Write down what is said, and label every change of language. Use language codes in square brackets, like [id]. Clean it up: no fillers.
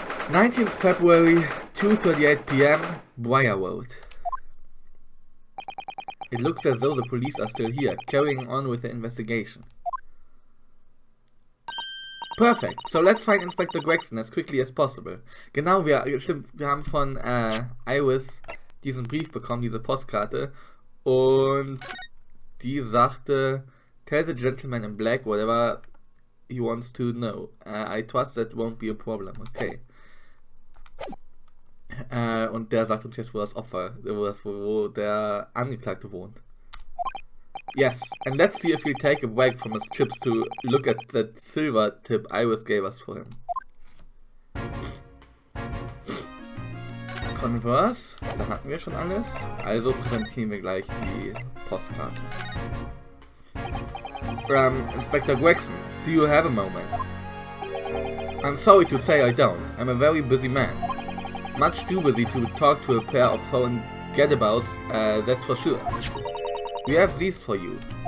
[en] '19th February, 2:38 p.m., Briarwood. It looks as though the police are still here, carrying on with the investigation. Perfect. So let's find Inspector Gregson as quickly as possible. [de] Genau, wir haben von Iris diesen Brief bekommen, diese Postkarte. Und die sagte, [en] tell the gentleman in black whatever he wants to know. I trust that won't be a problem. Okay. [de] Und der sagt uns jetzt, wo das Opfer, wo der Angeklagte wohnt. [en] Yes, and let's see if he'll take a break from his chips to look at that silver tip Iris gave us for him. [de] Converse, da hatten wir schon alles. Also präsentieren wir gleich die Postkarte. [en] Inspector Gregson, do you have a moment? I'm sorry to say I don't. I'm a very busy man. Much too busy to talk to a pair of foreign gadabouts, that's for sure. We have these for you.